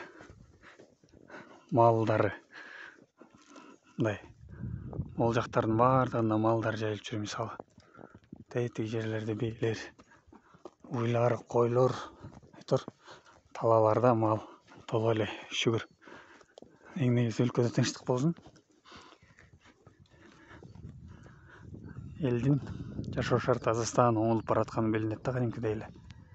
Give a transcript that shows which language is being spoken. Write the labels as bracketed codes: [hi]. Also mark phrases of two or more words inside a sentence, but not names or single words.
[kk] Малдары. Мындай. Ол жақтардың бардығында малдар жайылып жүр мысалы. Тәйті жерлерде бейлер, уйлар, қойлар, тұр. [ky] Талаларда мал толы эле, шүгүр. Эң негизи өлкөдө тынчтык болсун. Элдин жашоо шарты азастан оңолуп баратканы билинет да кадимкидей эле.